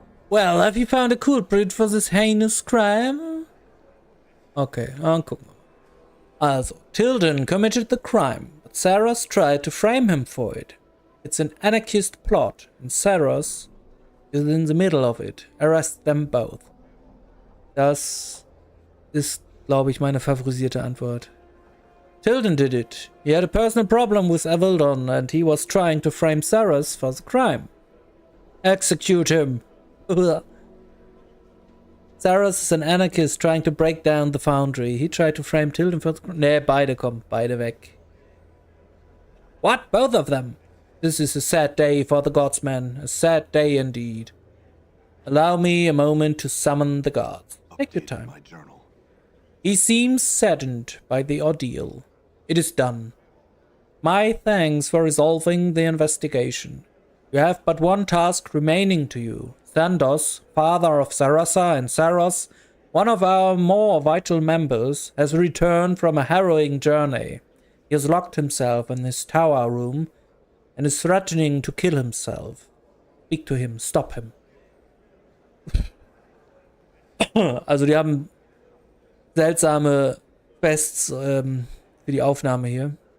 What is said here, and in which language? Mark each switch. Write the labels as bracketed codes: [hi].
[en] Well, have you found a culprit for this heinous crime? Okay, dann gucken wir. Also, Tilden committed the crime, but Saros tried to frame him for it. It's an anarchist plot, and Saros is in the middle of it. Arrest them both. [de] Das ist, glaube ich, meine favorisierte Antwort. [en] Tilden did it. He had a personal problem with Avildon, and he was trying to frame Saros for the crime. Execute him. Saros is an anarchist trying to break down the foundry. He tried to frame Tilden for... [de] Nee, beide kommen. Beide weg. [en] What? Both of them? This is a sad day for the Godsmen. A sad day indeed. Allow me a moment to summon the gods. Take your time. My journal. He seems saddened by the ordeal. It is done. My thanks for resolving the investigation. You have but one task remaining to you. Thandos, father of Sarasa and Saros, one of our more vital members, has returned from a harrowing journey. He has locked himself in his tower room and is threatening to kill himself. Speak to him, stop him. [de] Also die haben seltsame Quests für die Aufnahme hier.